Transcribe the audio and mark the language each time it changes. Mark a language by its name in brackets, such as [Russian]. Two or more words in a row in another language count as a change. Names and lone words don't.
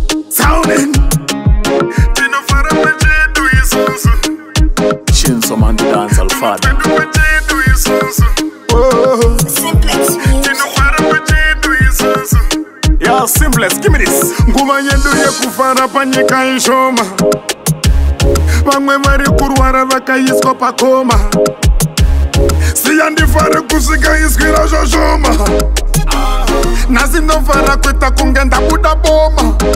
[English] Sounding. [Shona] Tinofara pachedu isusu. Shinso Mandi Dance Alfano. Pachedu isusu. Oh. Simplex Music. Tinofara pachedu isusu. [English] Yo, Simplex, give me this. [Shona] Nguva yedu yekufara panyika ishoma. Vamwe vari kurwara vakaiswa pakoma. Siya ndifare kusvika izwi razvoshoma. Nhasi ndofara kuita kunge ndabuda boma.